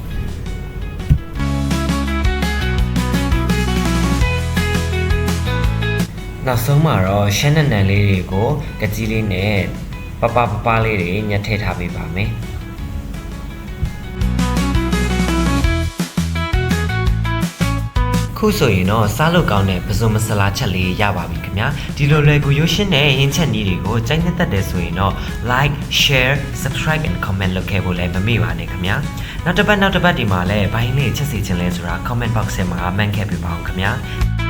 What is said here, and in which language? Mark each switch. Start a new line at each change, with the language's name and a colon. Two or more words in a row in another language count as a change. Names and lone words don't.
Burmese: နောက်ဆုံးမှာတော့ရှမ်းနံနံလေးတွေကိုကကြီးလေးနဲ့ပပလေးတွေညှက်ထည့်ထားပေးပါမယ် ခုဆိုရင်တော့စားလို့ကောင်းတဲ့ပဇွန်မဆလာချက်လေးရပါပြီခင်ဗျာဒီလိုလွယ်ကူရုပ်ရှင်နဲ့ဟင်းချက်နည်းတွေကိုကြိုက်နှစ်သက်တယ်ဆိုရင်တော့
English: like share subscribe and comment
Burmese: လုပ်ခဲ့ဖို့လည်းမမေ့ပါနဲ့ခင်ဗျာနောက်တစ်ပတ်ဒီမှာလည်းဘိုင်းလေးချက်စီခြင်းလဲဆိုတာ
English: comment box
Burmese: ထဲမှာမှန်ခဲ့ပြပါအောင်ခင်ဗျာ